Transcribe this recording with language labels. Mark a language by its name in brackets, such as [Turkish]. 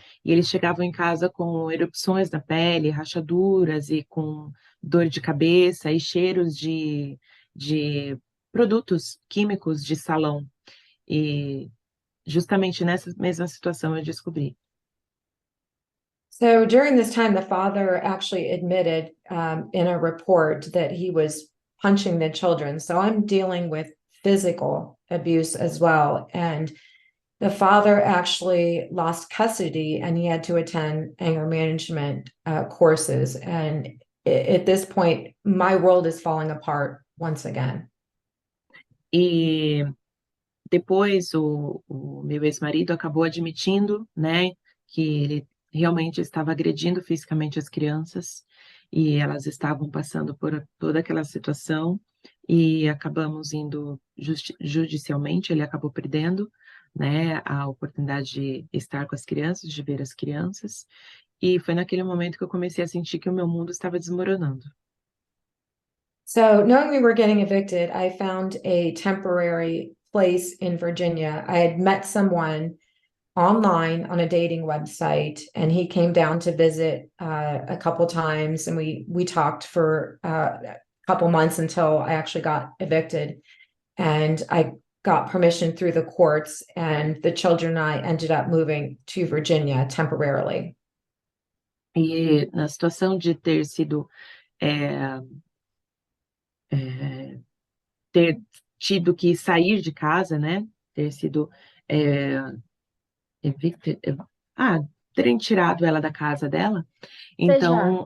[Portuguese] E eles chegavam em casa com erupções na pele, rachaduras e com dor de cabeça e cheiros de produtos químicos de salão. E justamente nessa mesma situação eu descobri. [English] So during this time, the father actually admitted in a report that he was punching the children. So I'm dealing with physical abuse as well. And the father actually lost custody and he had to attend anger management courses. And at this point, my world is falling apart once again. [Portuguese] E depois o meu ex-marido acabou admitindo, né, que ele realmente estava agredindo fisicamente as crianças e elas estavam passando por toda aquela situação. e acabamos indo judicialmente, ele acabou perdendo, né, a oportunidade de estar com as crianças, de ver as crianças, e foi naquele momento que eu comecei a sentir que o meu mundo estava desmoronando. [English] So, knowing we were getting evicted, I found a temporary place in Virginia. I had met someone online on a dating website, and he came down to visit a couple times, and we talked for a couple months until I actually got evicted. And I got permission through the courts, and the children and I ended up moving to Virginia temporarily. [Portuguese] E na situação de ter sido, é, é, ter tido que sair de casa, né, ter sido é, evicted, terem tirado ela da casa dela, então